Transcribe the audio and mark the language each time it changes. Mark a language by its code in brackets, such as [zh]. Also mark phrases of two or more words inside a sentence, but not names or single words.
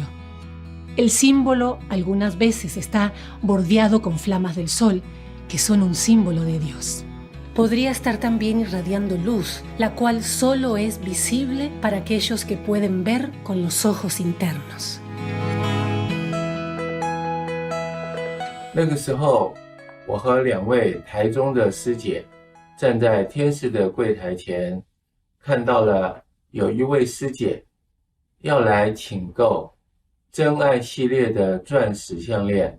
[es] El símbolo algunas veces está bordeado con flamas del sol, que son un símbolo de Dios. Podría estar también irradiando luz, la cual solo es visible para aquellos que pueden ver con los ojos internos. [zh] 那个时候，我和2位台中的师姐站在天使的柜台前，看到了有一位师姐要来请购真爱系列的钻石项链。